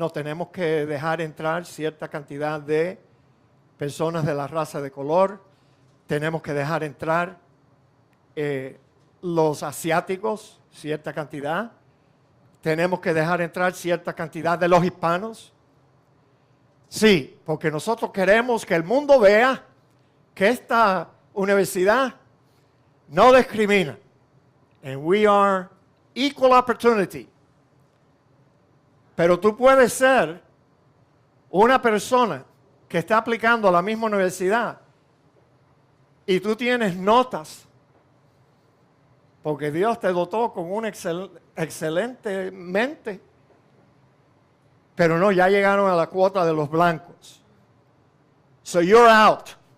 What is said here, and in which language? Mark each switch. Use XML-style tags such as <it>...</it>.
<es>No, tenemos que dejar entrar cierta cantidad de personas de la raza de color, tenemos que dejar entrar los asiáticos, cierta cantidad, tenemos que dejar entrar cierta cantidad de los hispanos. Sí, porque nosotros queremos que el mundo vea que esta universidad no discrimina.</es> <en>And we are equal opportunity.</en> <es>Pero tú puedes ser una persona que está aplicando a la misma universidad y tú tienes notas porque Dios te dotó con una excelente mente, pero no, ya llegaron a la cuota de los blancos.</es> <en>So you're out.</en>